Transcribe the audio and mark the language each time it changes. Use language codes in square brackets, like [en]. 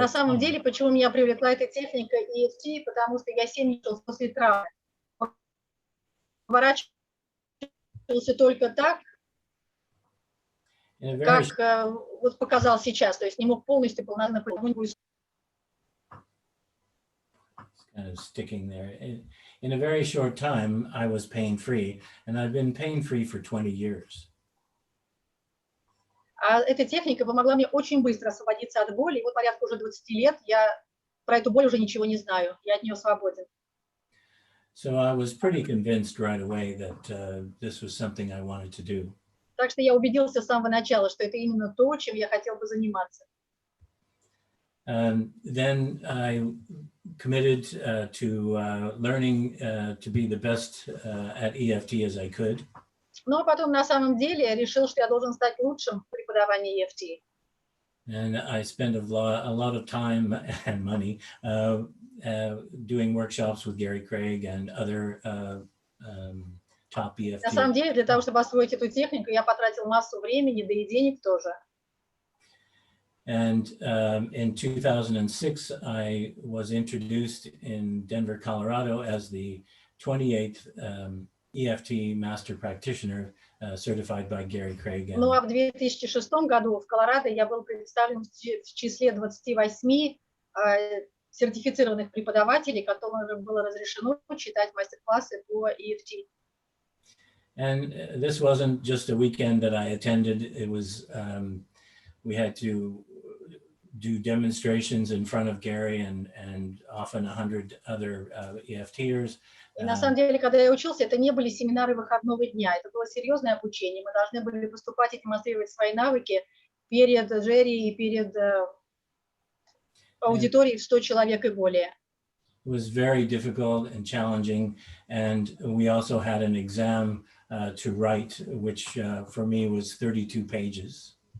[ru] На самом деле, почему меня привлекла эта техника EFT, потому что я 7 лет после травмы поворачивался только так, как вот показал сейчас, то есть не мог полностью полноценно. [en] Kind of sticking there. In a very short time, I was pain-free, and I've been pain-free for 20 years. [ru] А эта техника помогла мне очень быстро освободиться от боли. И вот порядка уже 20 лет я про эту боль уже ничего не знаю. Я от нее свободен. [en] So I was pretty convinced right away that this was something I wanted to do. [ru] Так что я убедился с самого начала, что это именно то, чем я хотел бы заниматься. [en] Then I committed to learning to be the best at EFT as I could. [ru] Но потом на самом деле я решил, что я должен стать лучшим в преподавании EFT. [en] And I spent a lot of time and money doing workshops with Gary Craig and other top EFT. [ru] На самом деле, для того, чтобы освоить эту технику, я потратил массу времени, да и денег тоже. [en] And in 2006, I was introduced in Denver, Colorado, as the 28th EFT Master Practitioner, certified by Gary Craig. [ru] Ну а в 2006 году в Колорадо я был представлен в числе 28 сертифицированных преподавателей, которым было разрешено читать мастер-классы по EFT. [en] And this wasn't just a weekend that I attended. It was, we had to do demonstrations in front of Gary and often 100 other EFTers. [ru] И на самом деле, когда я учился, это не были семинары выходного дня, это было серьезное обучение. Мы должны были выступать и демонстрировать свои навыки перед жюри и перед аудиторией в 100 человек и более. [en] It was very difficult and challenging, and we also had an exam to write, which for me was 32 pages.